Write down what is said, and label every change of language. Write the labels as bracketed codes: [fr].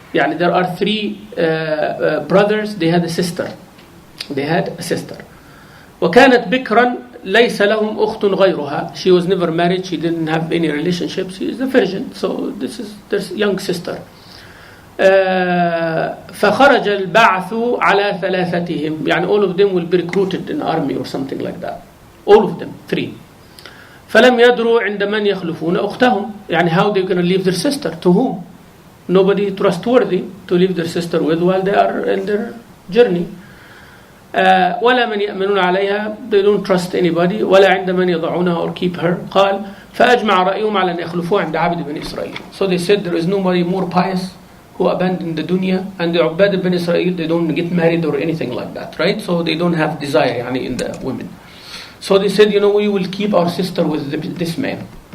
[en] يعني there are 3 brothers, they had a sister. [ar] وكانت بكرا ليس لهم أخت غيرها. [en] She was never married, she didn't have any relationship, she is a virgin. So this is their young sister. [ar] فخرج البعث على ثلاثتهم. [en] يعني all of them will be recruited in army or something like that. All of them, 3. [ar] فلم يدروا عند من يخلفون أختهم. [en] يعني how they're going to leave their sister, to whom? Nobody trustworthy to leave their sister with while they are in their journey. [ar] ولا من يأمنون عليها, [en] they don't trust anybody. [ar] ولا عند من يضعونها [en] or keep her. [ar] قال فأجمع رأيهم على أن يخلفوها عند عبد بن إسرائيل. [en] So they said there is nobody more pious who abandoned the dunya, and the Ubad bin Israel, they don't get married or anything like that, right? So they don't have desire yani, in the women. So they said, you know, we will keep our sister with this man.